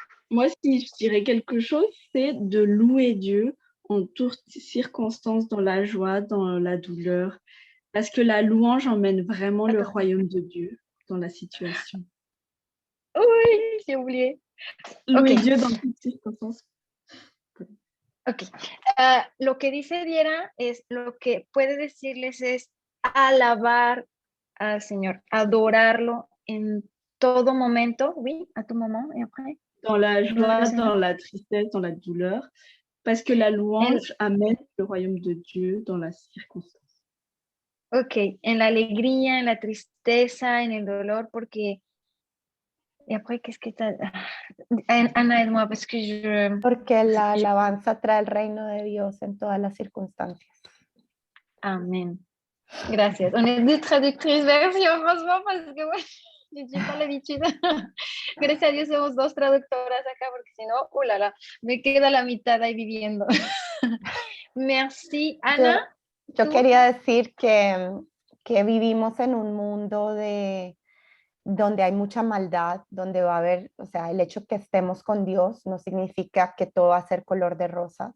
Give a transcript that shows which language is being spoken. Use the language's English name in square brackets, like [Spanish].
[French] Moi, si je dirais quelque chose, c'est de louer Dieu en toutes circonstances, dans la joie, dans la douleur, parce que la louange emmène vraiment le royaume de Dieu dans la situation. j'ai oublié. Louer Ok. Dieu dans toutes circonstances. Ok. [Spanish] Lo que dice Diera es, lo que puede decirles es alabar al Señor, adorarlo en todo momento. [French] Oui, à tout moment, et après. Dans la joie, Seigneur. dans la tristesse, dans la douleur, parce que la louange amène le royaume de Dieu dans la circonstance. [Spanish] Ok, en la alegría, en la tristeza, en el dolor, porque... [French] Y après, qu'est-ce que t'as... Ana, aide-moi, parce que je... [Spanish] Porque la alabanza trae el reino de Dios en todas las circunstancias. Amen. Gracias. [French] On est deux traductrices version, franchement, parce que ouais, j'ai pas l'habitude. [Spanish] Gracias a Dios somos dos traductoras acá, porque si no, ulala, me queda la mitad ahí viviendo. [French] Merci. Ana. [Spanish] Yo ¿tú? quería decir que vivimos en un mundo donde hay mucha maldad, donde va a haber, o sea, el hecho que estemos con Dios no significa que todo va a ser color de rosa.